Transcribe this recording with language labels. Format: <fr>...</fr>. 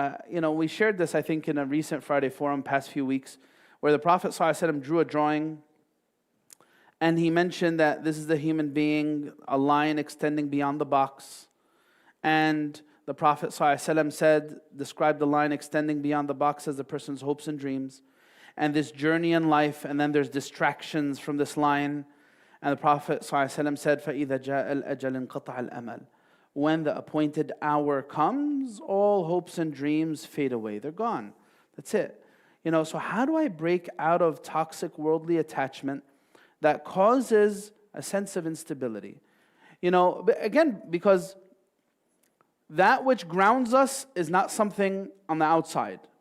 <en>We shared this, I think, in a recent Friday forum past few weeks, where the Prophet ﷺ drew a drawing, and he mentioned that this is the human being, a line extending beyond the box. And the Prophet ﷺ described the line extending beyond the box as the person's hopes and dreams. And this journey in life, and then there's distractions from this line. And the Prophet ﷺ said,</en> <ar>فَإِذَا جَاءَ الْأَجَلِ انْقَطَعَ الْأَمَلِ.</ar> <en>When the appointed hour comes, all hopes and dreams fade away. They're gone. That's it. So how do I break out of toxic worldly attachment that causes a sense of instability? Again, because that which grounds us is not something on the outside.</en>